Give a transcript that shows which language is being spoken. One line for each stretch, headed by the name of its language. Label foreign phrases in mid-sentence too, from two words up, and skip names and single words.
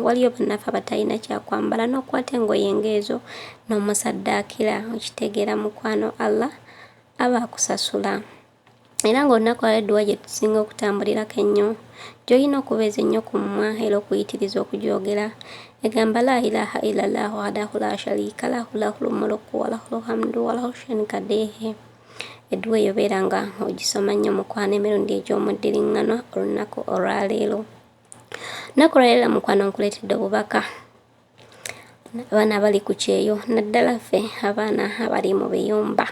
Ganda: Waliyo bannaffe abatalina kyakwambala n'okwata engoye ng'ezo n'omusaddaakira. Okitegeera mukwano, Allah aba akusasula. Era ng'olunaku olwaleero edduwa gye tusinga okutambulirako ennyo gy'olina okubeeza ennyo ku mumwa era okuyitiriza okugyogera egamba
Arabic: لا إله إلا الله وحده لا شريك له له الملك وله الحمد وله شريكه.
Ganda: Edduwa eyo beera nga ogisoma nnyo mukwano emirundi egy'omuddiringana olunaku olwaleero. Olunaku olwaleero mukwano nkuleetedde obubaka abaana abali ku kyeyo, naddala ffe abaana abali mu biyumba.